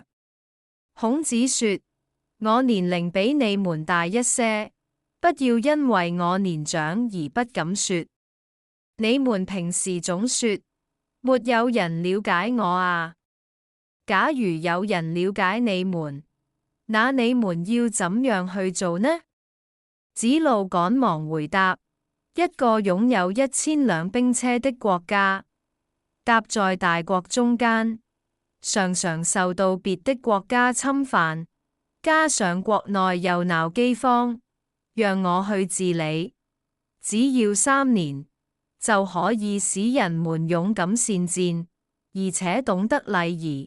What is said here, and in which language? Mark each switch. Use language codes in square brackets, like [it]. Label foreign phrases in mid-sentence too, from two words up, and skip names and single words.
[zh] 孔子說：我年齡比你們大一些，不要因為我年長而不敢說。你們平時總說，沒有人了解我啊。假如有人了解你們，那你們要怎樣去做呢？子路趕忙回答：一個擁有1000輛兵車的國家，搭在大國中間，常常受到別的國家侵犯。加上國內又鬧饑荒，讓我去治理，只要3年，就可以使人們勇敢善戰，而且懂得禮儀。